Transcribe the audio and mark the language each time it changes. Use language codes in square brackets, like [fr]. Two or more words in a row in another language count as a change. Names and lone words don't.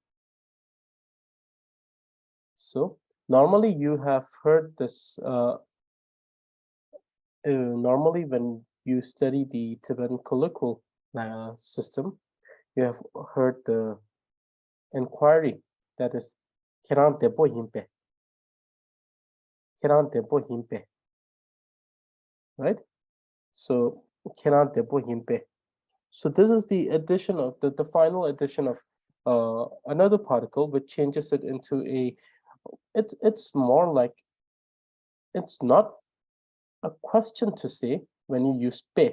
[en] So normally you have heard this, normally when you study the Tibetan colloquial system, you have heard the inquiry, that is, [bo] Kirang debo himpe. Kirang debo himpe. [en] Right? So [bo] Kirang debo himpe. [en] So this is the addition of the final addition of another particle, which changes it into a, it's more like, it's not a question to say when you use pe.